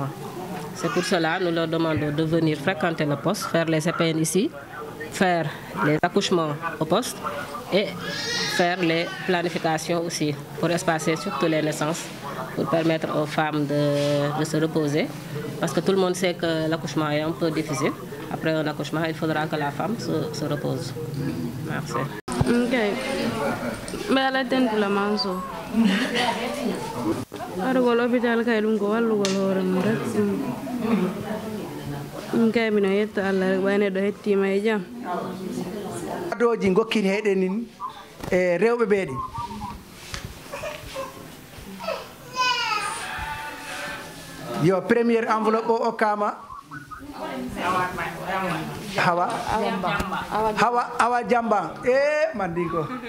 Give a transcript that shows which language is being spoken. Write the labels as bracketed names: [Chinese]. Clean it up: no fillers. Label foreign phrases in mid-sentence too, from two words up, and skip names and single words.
[French] C'est pour cela que nous leur demandons de venir fréquenter le poste, faire les CPN ici, faire les accouchements au poste et faire les planifications aussi pour espacer surtout les naissances, pour permettre aux femmes de se reposer. Parce que tout le monde sait que l'accouchement est un peu difficile. Après un accouchement, il faudra que la femme se repose. Merci. Okay. [Fula] mbe ala tentula manso arugol hôpital kay ɗum ko wallugol hoore mum rek ɗum kay mino yetto Allah rek ɓay neɗɗo hettima e jaam adoji gokkini heɗen nin e rewɓe ɓeeɗi yo [French] premiére enveloppe [Fula] o okkama Awa Jamba mandi ko